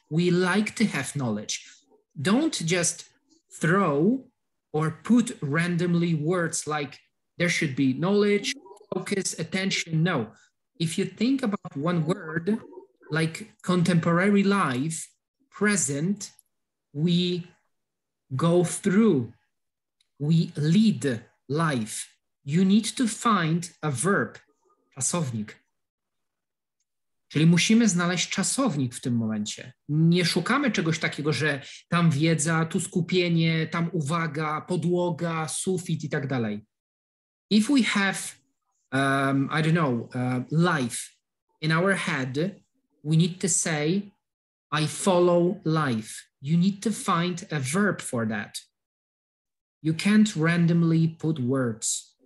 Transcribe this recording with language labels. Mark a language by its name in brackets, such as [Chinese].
[English] We like to have knowledge. Don't just throw or put randomly words like there should be knowledge, focus, attention. No, if you think about one word like contemporary life, present, we go through, we lead life. You need to find a verb, czasownik. [Polish] Czyli musimy znaleźć czasownik w tym momencie. Nie szukamy czegoś takiego, że tam wiedza, tu skupienie, tam uwaga, podłoga, sufit i tak dalej. [English] If we have, I don't know, life in our head, we need to say, I follow life. You need to find a verb for that. You can't randomly put words.